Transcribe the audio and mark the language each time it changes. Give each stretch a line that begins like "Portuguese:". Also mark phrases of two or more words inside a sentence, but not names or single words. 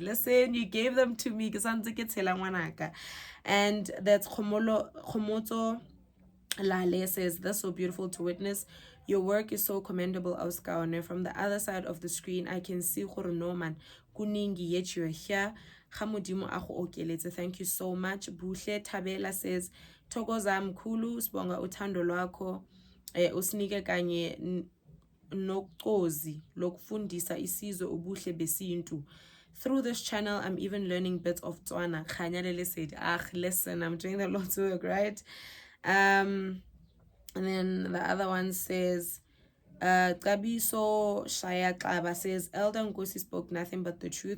English: Listen, you gave them to me. And that's Khomoto Lale says, that's so beautiful to witness. Your work is so commendable, Auskaone. From the other side of the screen, I can see Norman Kuningi, yet you're here.
Tswana: Ga Modimo a go okeletse.
English: Thank you so much. Buhle Tabela says,
Zulu: Thokoza mkhulu, sibonga uthando lwakho, usinike kanye nokozi lokufundisa isizwe ubuhle besintu.
English: Through this channel, I'm even learning bits of Tswana. Khanyalele said, listen, I'm doing the Lord's work, right? And then the other one says, Gabiso Shaya Klaba says, Elder Nkosi spoke nothing but the truth.